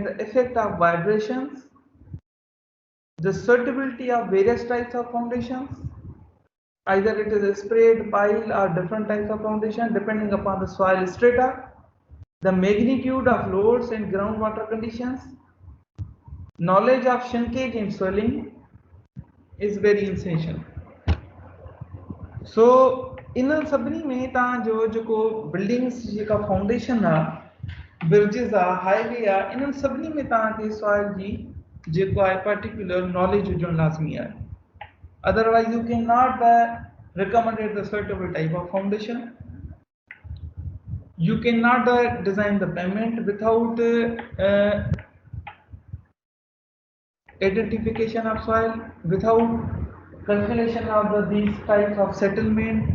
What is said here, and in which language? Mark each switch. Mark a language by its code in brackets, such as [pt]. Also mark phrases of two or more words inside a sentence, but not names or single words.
[en] the effect of vibrations, the suitability of various types of foundations, either it is a sprayed, pile or different types of foundation depending upon the soil strata, the magnitude of loads and groundwater conditions, knowledge of shrinkage and swelling is very essential. [sd] So इन सभिनी में तव्हां जो बिल्डिंग्स जेका फाउंडेशन आहे, ब्रिजिस आहे, हाईवे आहे, इन्हनि सभिनी में तव्हांखे सॉइल जी जेको आहे [en] particular knowledge [sd] हुजणु लाज़मी आहे. [en] Otherwise you cannot recommend the suitable type of foundation. You cannot design the pavement without identification of soil, without calculation of these types of settlement.